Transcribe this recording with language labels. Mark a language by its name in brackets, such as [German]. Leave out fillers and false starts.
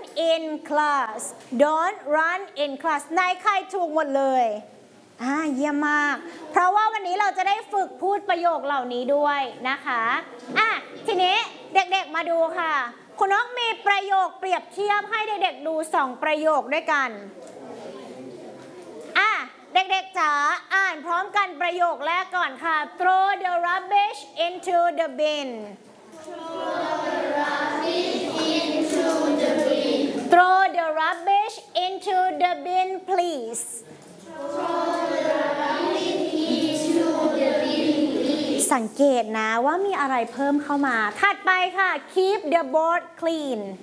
[English] in class. Don't run in class. [Thai] ไหนใครถูกหมดเลยเยี่ยมมากเพราะว่าวันนี้เราจะได้ฝึกพูดประโยคเหล่านี้ด้วยนะคะทีนี้เด็กๆมาดูค่ะคุณน้องมีประโยคเปรียบเทียบให้เด็กๆดู2ประโยคด้วยกันเด็กๆจ๋าอ่านพร้อมกันประโยคแรกก่อนค่ะ [English] throw the rubbish into the bin throw the rubbish into the bin [Thai] please สังเกตนะว่ามีอะไรเพิ่มเข้ามาถัดไปค่ะ [English] keep the board clean